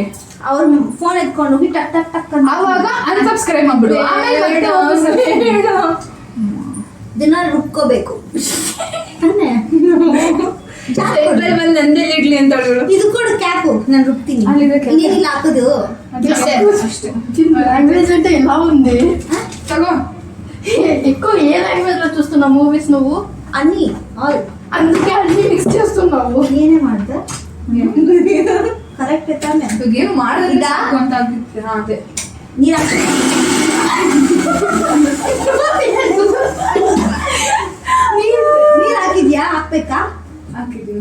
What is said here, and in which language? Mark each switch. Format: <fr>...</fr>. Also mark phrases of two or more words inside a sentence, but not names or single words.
<kn>ಅವ್ರ ಫೋನ್ ಎತ್ಕೊಂಡು ಹೋಗಿ ಟಕ್ ಟಕ್ ಟಕ್ ಅಂತ ಆವಾಗ ಅನ್ಸಬ್ಸ್ಕ್ರೈಬ್ ಮಾಡ್ಬಿಡು. ದಿನ ರುಬ್ಕೋಬೇಕು. ನಂದೇ ಇಡ್ಲಿ ಅಂತ ಹೇಳು. ಇದು ಕೂಡ ಕ್ಯಾಪು, ನಾನು ರುಬ್ತೀನಿ. ಅಲ್ಲಿದೆ cap. ನೀರಿಲ್ಲ ಹಾಕೋದು. అಷ್ಟೇ</kn> <te>లాంగ్వేజ్ అంటే ఎలా ఉంది తగో ఎక్కువ ఏ లాంగ్వేజ్ లో చూస్తున్నావు మూవీస్ నువ్వు అన్ని ఆల్ అందుకే అన్ని మిక్స్ చేస్తున్నావు</te> <kn>ಏನೇ ಮಾಡ್ದೆ ಕರೆಕ್ಟ್ ತಾನೆ ಏನು ಮಾಡಿದ್ರೆ ಇದಾ? ಸಾಕು ಅಂತ ಆಗ್ತಿತ್ತು. ಹಾ, ಅದೇ ನೀರು ಹಾಕಿ ನೀರು ಹಾಕಿದ್ಯಾ ಹಾಕ್ಬೇಕಾ ಹಾಕಿದ್ದೀನಿ.</kn>